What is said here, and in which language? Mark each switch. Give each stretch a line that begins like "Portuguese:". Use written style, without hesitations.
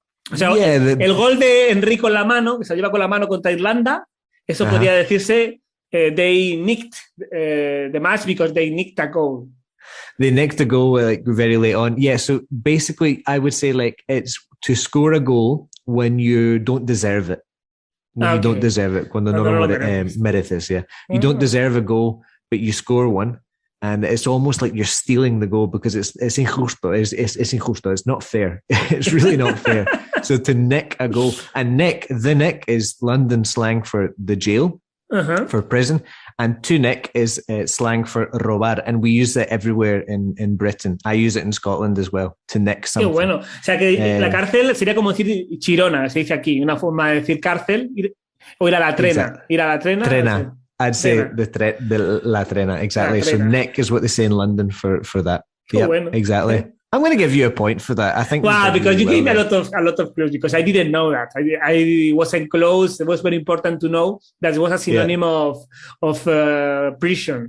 Spanish: O sea, el gol de Enrico en la mano, que se lleva con la mano contra Irlanda, eso podría decirse
English: they nicked the match because they nicked a goal. They nicked a goal like very late on. Yeah, so basically I would say like it's to score a goal when you don't deserve it. When you don't deserve it.
Spanish: Cuando no lo mereces,
English: yeah. You don't deserve a goal, but you score one. And it's almost like you're stealing the goal because it's injusto. It's injusto. It's not fair. It's really not fair. So to nick a goal, and the nick is London slang for the jail, for prison, and to nick is slang for robar, and we use that everywhere in Britain. I use it in Scotland as well, to nick something.
Spanish: Qué bueno. O sea que la cárcel sería como decir chirona, se dice aquí, una forma de decir cárcel, o ir a la trena.
English: Exactly.
Spanish: Ir a la trena. Trena.
English: I'd say the la trena, exactly. La trena. So nick is what they say in London for that. Yeah, bueno. Exactly. Yeah. I'm going to give you a point for that. I think. Wow, because you gave me a lot of clues because I didn't know that. I wasn't close. It was very important to know that was a synonym of prison.